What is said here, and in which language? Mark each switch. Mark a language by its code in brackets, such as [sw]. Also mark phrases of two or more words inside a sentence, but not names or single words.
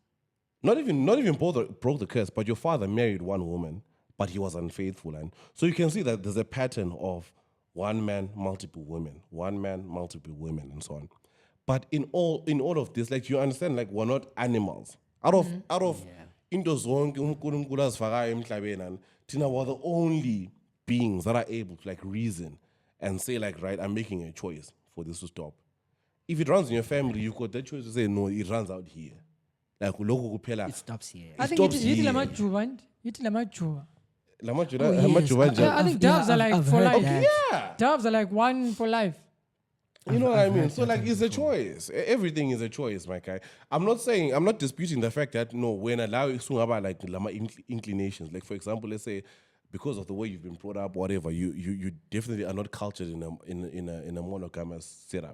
[en] not even broke the curse, but your father married one woman, but he was unfaithful. And so you can see that there's a pattern of one man, multiple women, one man, multiple women, and so on. But in all of this, like, you understand, like, we're not animals. Out of [zu] into zonke uNkulunkulu azifakayo emhlabeni, [en] and thina we're the only beings that are able to, like, reason and say, like, right, I'm making a choice for this to stop. If it runs in your family, you've got that choice to say, no, it runs out here. Like, [zu] lokhu kuphela. [en] It stops here. I think stops [zu] yithi [en] here. [zu] lamajuba and yithi lamajuba. [en] Yes. I think doves are like I've for heard life. that. Yeah. Doves are like one for life. You know what I mean? So, like, it's a choice. Everything is a choice, my guy. I'm not disputing the fact that, no, when allow about like lama inclinations, like, for example, let's say, because of the way you've been brought up, whatever, you definitely are not cultured in a monogamous setup.